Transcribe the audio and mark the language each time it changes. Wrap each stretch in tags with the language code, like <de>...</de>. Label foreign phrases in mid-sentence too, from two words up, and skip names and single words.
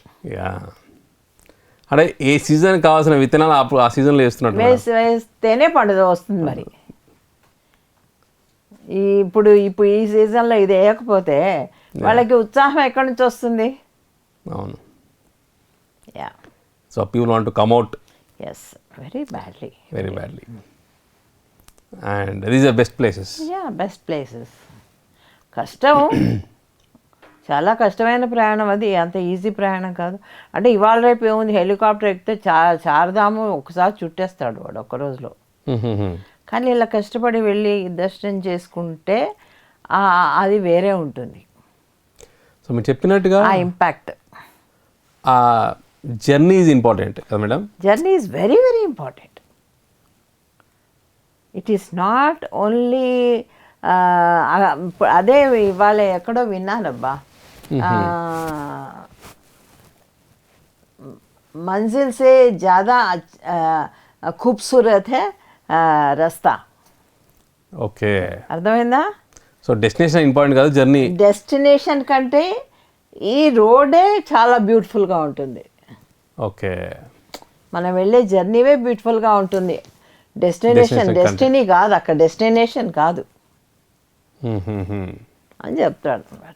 <te>అంటే ఏ సీజన్ కావాల్సిన విత్తనాలు ఆ సీజన్లో వేస్తేనే పండుగ వస్తుంది. మరి ఇప్పుడు ఈ సీజన్లో ఇది వేయకపోతే వాళ్ళకి ఉత్సాహం ఎక్కడి నుంచి వస్తుంది?</te> <en>అవును. So people want to come out. Yes, very badly. and these are best ప్లేసెస్.</en> <te>కష్టం, చాలా కష్టమైన ప్రయాణం అది, అంత ఈజీ ప్రయాణం కాదు. అంటే ఇవాళ రేపు ఏముంది, హెలికాప్టర్ ఎక్కితే చార్ధాము ఒకసారి చుట్టేస్తాడు వాడు ఒక్క రోజులో. కానీ ఇలా కష్టపడి వెళ్ళి దర్శనం చేసుకుంటే అది వేరే ఉంటుంది సో మీరు చెప్పినట్టుగా ఆ ఇంపాక్ట్.</te> <en>ఆ journey is important కదా మేడం? Journey is very very important. It is not only</en> <te>అదే ఇవాళ ఎక్కడో విన్నానబ్బా,</te> <hi>मंजिल से ज़्यादा खूबसूरत है रास्ता.</hi> <te>ఓకే, అర్థమైందా? సో</te> <en>destination important</en> <te>కాదు, జర్నీ. డెస్టినేషన్ కంటే ఈ రోడే చాలా బ్యూటిఫుల్గా ఉంటుంది. ఓకే, మనం వెళ్ళే జర్నీవే బ్యూటిఫుల్గా ఉంటుంది. డెస్టినీ కాదు, అక్కడ డెస్టినేషన్ కాదు అని చెప్తాడు అనమాట.</te>